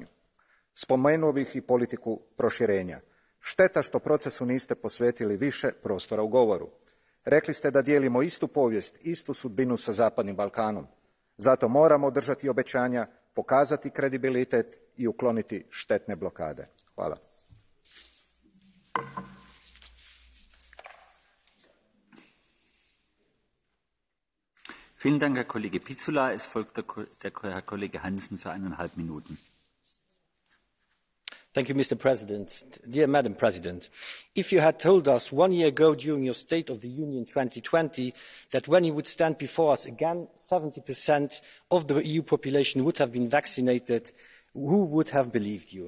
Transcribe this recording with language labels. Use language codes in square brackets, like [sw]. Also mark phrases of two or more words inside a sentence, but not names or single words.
[hr] Spomenuo bih i politiku proširenja. Šteta što procesu niste posvetili više prostora u govoru. Rekli ste da dijelimo istu povijest, istu sudbinu sa Zapadnim Balkanom. Zato moramo održati obećanja, pokazati kredibilitet i ukloniti štetne blokade. Hvala. [de] Vielen Dank, Herr Kollege Pizzula. Es folgt der Herr Kollege Hansen für 1,5 Minuten. [en] Thank you, Mr. President. Dear Madam President, if you had told us 1 year ago during your State of the Union 2020 that when you would stand before us again, 70% of the EU population would have been vaccinated, who would have believed you?